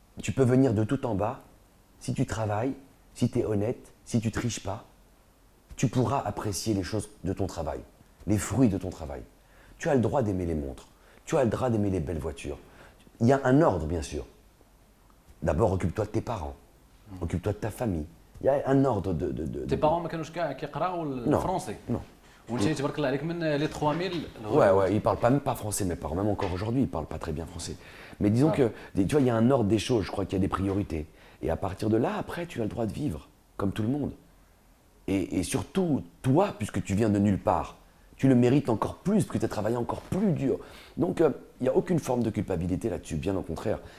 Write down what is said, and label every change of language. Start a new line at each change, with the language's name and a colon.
French: Tu peux venir de tout en bas. Si tu travailles, si tu es honnête, si tu ne triches pas, tu pourras apprécier les choses de ton travail, les fruits de ton travail. Tu as le droit d'aimer les montres, tu as le droit d'aimer les belles voitures. Il y a un ordre, bien sûr. D'abord, occupe-toi de tes parents, occupe-toi de ta famille. Il y a un ordre de... Tes parents
Arabic: ما كانوش كاع كيقراو الفرنسي؟
French: Non.
Arabic: وانت تبارك الله عليك من
French: les 3000 Ouais, ils ne parlent pas, même pas français, mes parents. Même encore aujourd'hui, ils ne parlent pas très bien français. Mais disons que, tu vois, il y a un ordre des choses. Je crois qu'il y a des priorités. Et à partir de là, après, tu as le droit de vivre, comme tout le monde. Et surtout, toi, puisque tu viens de nulle part, tu le mérites encore plus, parce que tu as travaillé encore plus dur. Donc, il n'y a aucune forme de culpabilité là-dessus, bien au contraire.